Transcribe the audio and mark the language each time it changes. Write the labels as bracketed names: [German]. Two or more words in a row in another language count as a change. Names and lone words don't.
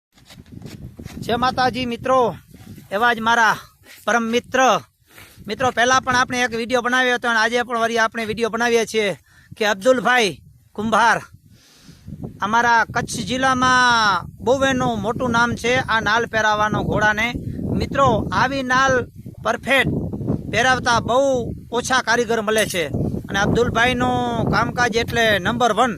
[Gujarati] જય માતાજી મિત્રો, એવા જ મારા પરમ મિત્રો પહેલા પણ આપણે એક વિડિયો બનાવ્યો હતો અને આજે પણ વળી આપણે વિડિયો બનાવીએ છીએ કે અબ્દુલ ભાઈ કુંભાર અમારા કચ્છ [Hindi] जिला में [Gujarati] બહુ મોટું [Hindi] नाम है। [Gujarati] આ નાળ પહેરાવવાનો ઘોડા ને મિત્રો આવી નાળ પરફેક્ટ પહેરાવતા બહુ ઓછા કારીગર મળે છે અને અબ્દુલ ભાઈ નો કામકાજ એટલે નંબર 1।